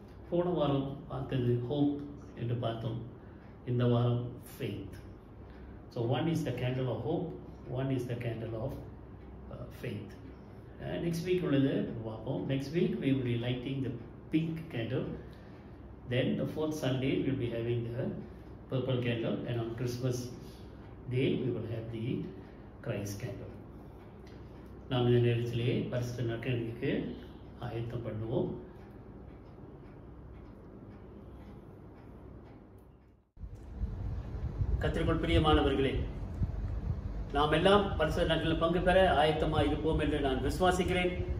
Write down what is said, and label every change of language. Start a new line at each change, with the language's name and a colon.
Tamil: போன வாரம் பார்த்தது ஹோப் என்று பார்த்தோம். இந்த வாரம் faith.
English: So one is the candle of hope, one is the candle of faith. Next week
Tamil: உள்ளது பார்ப்போம்.
English: Next week we will be lighting the pink candle. Then the 4th Sunday we will be having the purple candle, and on Christmas Day we will have the Christ candle.
Tamil: நாம் இந்த நேரத்திலே பரிசுத்த நாட்களுக்கு ஆயத்தம் பண்ணுவோம். கர்த்தருக்குள் பிரியமானவர்களே, நாம் எல்லாம் பரிசுத்த நாட்களில் பங்கு பெற ஆயத்தமாக இருப்போம் என்று நான் விசுவாசிக்கிறேன்.